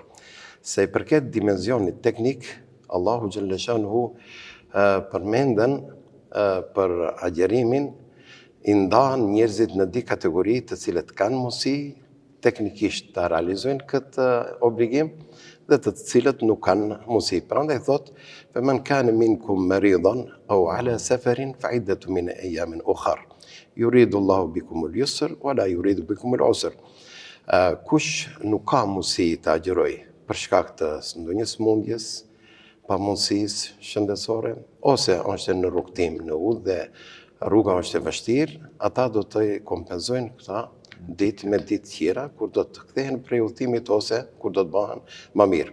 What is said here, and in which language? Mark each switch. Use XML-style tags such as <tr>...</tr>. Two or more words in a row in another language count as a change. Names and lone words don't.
<sq>Se i përket dimensionit teknik, Allahu</sq> <ar>جل شأنه</ar> <sq>përmenden për agjerimin, i ndahen njerëzit në dy kategori, të cilët kanë mundësi teknikisht të realizojnë këtë obligim dhe të cilët nuk kanë mundësi. Prandaj thot:</sq> <ar>فمن كان منكم مريضا أو على سفر فعدة من أيام أخر. يريد الله بكم اليسر ولا يريد بكم العسر."</ar> <sq>Kush nuk ka mundësi të agjerojë për shkak të ndonjë smundjes, pamundësisë shëndetësore, ose është në rrugtim në udhë dhe rruga është e vështirë, ata do të kompenzojnë këta ditë me ditë tjera, kur do të kthehen prej udhëtimit ose kur do të bëhen më mirë.</sq>